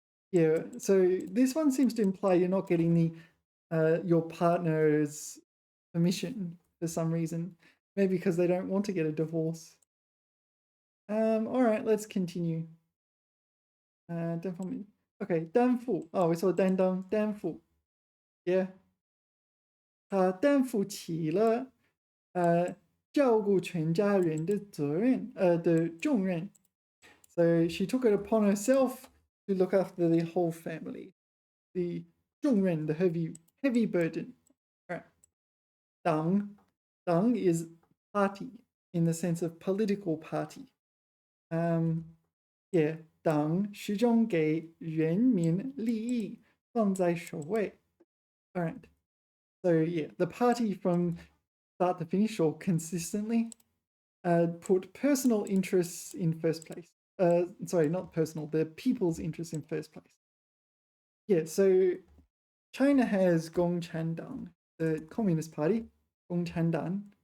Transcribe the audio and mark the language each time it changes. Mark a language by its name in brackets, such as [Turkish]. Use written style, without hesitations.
[English] Yeah, so this one seems to imply you're not getting the your partner's permission for some reason. Maybe because they don't want to get a divorce. All right, let's continue. [Chinese] 单方面.Okay, 担负. [English] Oh, we saw 担当, 担负. Yeah. [Chinese] 他担负起了照顾全家人的责任的重任. [English] So she took it upon herself to look after the whole family. The 重任, the heavy burden. All right. 党 is party in the sense of political party. [Chinese] Yeah, 党始终给人民利益放在首位. [English] All right. So yeah, the party from start to finish or consistently put personal interests in first place. Sorry, not personal, the people's interests in first place. Yeah, so China has Gongchandang, the Communist Party, Gongchandang.